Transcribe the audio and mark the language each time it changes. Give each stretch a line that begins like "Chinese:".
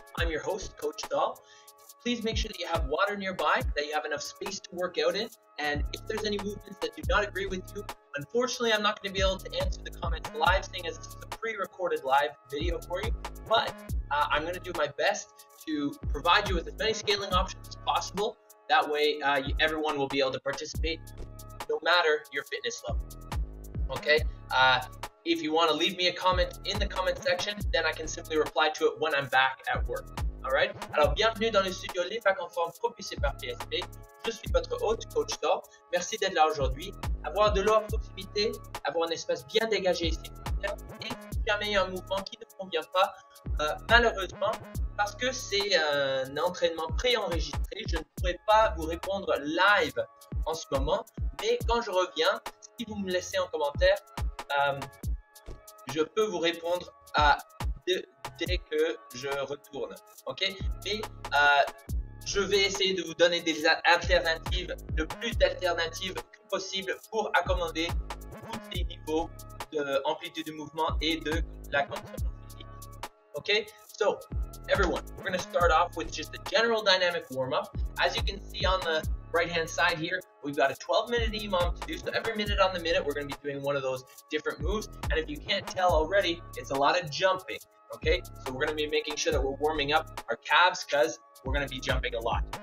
English: I'm your host, Coach Dahl. Please make sure that you have water nearby, that you have enough space to work out in, and if there's any movements that do not agree with you, unfortunately I'm not going to be able to answer the comments live, seeing as this is a pre-recorded live video for you, but I'm going to do my best to provide you with as many scaling options as possible. That way everyone will be able to participate no matter your fitness level. Okay, if you want to leave me a comment in the comment section, then I can simply reply to it when I'm back at work.
French: Alright, alors bienvenue dans le studio Les Facs en Forme propulsé par PSP. Je suis votre hôte, Coach Dahl. Merci d'être là aujourd'hui. Avoir de l'eau à proximité, avoir un espace bien dégagé et sécuritaire, et si jamais il y a un mouvement qui ne convient pas, malheureusement, parce que c'est un entraînement préenregistré, je ne pourrai pas vous répondre live en ce moment, mais quand je reviens, si vous me laissez en commentaire, je peux vous répondre dès que je retourne. Ok, mais je vais essayer de vous donner des alternatives, le plus d'alternatives que possible pour accommoder tous les niveaux d'amplitude de mouvement et de la condition physique.
English: Okay, so everyone, we're going to start off with just a general dynamic warm-up. As you can see on the right-hand side here, we've got a 12-minute EMOM to do. So every minute on the minute, we're going to be doing one of those different moves. And if you can't tell already, it's a lot of jumping. Okay, so we're going to be making sure that we're warming up our calves because we're going to be jumping a lot.